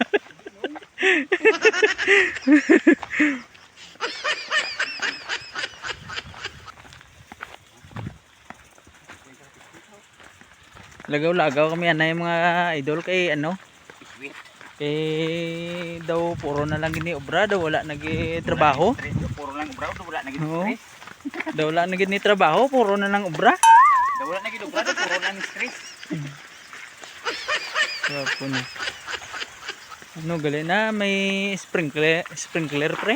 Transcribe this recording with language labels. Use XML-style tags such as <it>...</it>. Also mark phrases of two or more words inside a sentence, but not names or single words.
<hil>Lagaw-lagaw kami anay mga idol kay ano eh daw puro na lang gini obra daw wala nagtrabaho. Puro lang obra daw wala naging Oo. stress. Daw wala na gini trabaho puro na lang obra. Daw wala naging obra daw puro lang stress. Gapo na. Ano gali na may sprinkler pre?</hil>